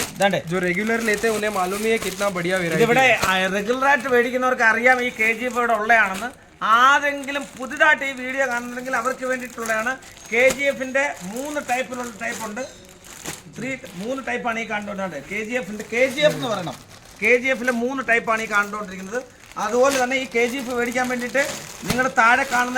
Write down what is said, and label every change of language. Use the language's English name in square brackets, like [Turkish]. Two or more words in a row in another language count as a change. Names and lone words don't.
[Malayalam] ദാണ്ടേ [Hindi] जो रेगुलर लेते हैं उन्हें मालूम ही है कितना बढ़िया वेराइटी [Malayalam] ഇതിവിടെ റെഗുലറായിട്ട് മേടിക്കുന്നവർക്ക് അറിയാം ഈ KGF ഇവിടെ ഉള്ളതാണെന്ന് ആരെങ്കിലും പുതുതായിട്ട് ഈ വീഡിയോ കാണുന്നുണ്ടെങ്കിൽ അവർക്ക് വേണ്ടിയിട്ടുള്ളതാണ് KGFന്റെ 3 ടൈപ്പുണ്ട് 3 ടൈപ്പാണ് ഈ കണ്ടുകൊണ്ടാണ് KGF എന്ന് പറയണം KGFലെ 3 ടൈപ്പാണ് ഈ കണ്ടുകൊണ്ടിരിക്കുന്നത് അതുപോലെ തന്നെ ഈ KGF മേടിക്കാൻ വേണ്ടിയിട്ട് നിങ്ങൾ താഴെ കാണുന്ന